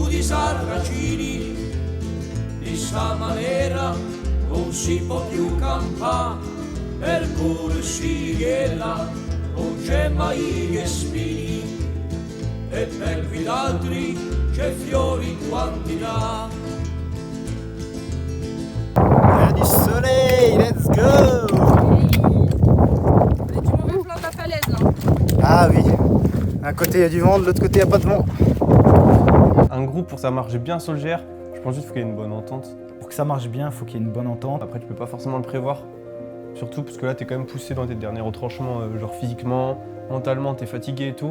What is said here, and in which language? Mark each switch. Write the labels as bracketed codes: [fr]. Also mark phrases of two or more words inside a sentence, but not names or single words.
[co] di Sarracini di sta maniera non si può più campare per corsighella, non c'è mai che spini e per gli altri c'è fiori in quantità. [fr] Il y a du soleil, [en] let's go! [fr] On est du mauvais flanc de la falaise là. Ah oui, d'un côté il y a du vent, de l'autre côté il n'y a pas de vent. Un groupe, pour que ça marche bien sur le GR, je pense juste qu'il y ait une bonne entente. Pour que ça marche bien, il faut qu'il y ait une bonne entente. Après, tu peux pas forcément le prévoir. Surtout parce que là, t'es quand même poussé dans tes derniers retranchements, genre physiquement, mentalement, t'es fatigué et tout.